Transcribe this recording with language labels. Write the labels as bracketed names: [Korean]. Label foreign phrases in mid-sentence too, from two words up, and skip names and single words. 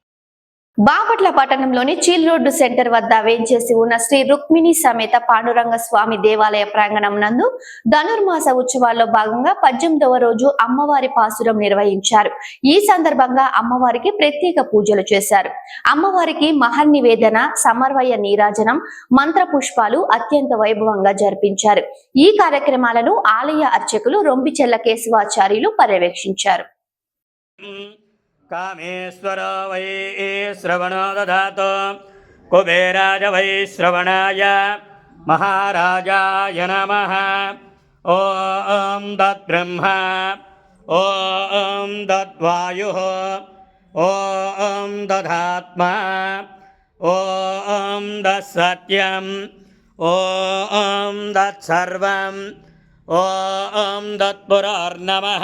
[Telugu] బాపట్ల పట్టణంలోని చీల్ రోడ్డు సెంటర్ వద్ద వేంచేసి ఉన్న శ్రీ రుక్మిణి సమేత పాండురంగ స్వామి దేవాలయ ప్రాంగణం నందు ధనుర్మాస ఉత్సవాల్లో భాగంగా 18వ రోజు అమ్మవారి పాసురం నిర్వహించారు. ఈ సందర్భంగా అమ్మవారికి ప్రత్యేక పూజలు చేశారు. అమ్మవారికి మహర్నివేదన, సమర్వయ నీరాజనం, మంత్ర పుష్పాలు అత్యంత వైభవంగా జరిపించారు. ఈ కార్యక్రమాలను ఆలయ అర్చకులు రొంబిచెల్ల కేశవాచార్యులు పర్యవేక్షించారు. [Sanskrit] कामेश्वर वै श्रवणो दधातु कुबेराज वै श्रवणाय महाराजाय नमः. ॐ तद्ब्रह्मा ॐ तद्वायुः ॐ तदात्मा ॐ तत्सत्यं ॐ तत्सर्वं ॐ तत्पुरार्नमः.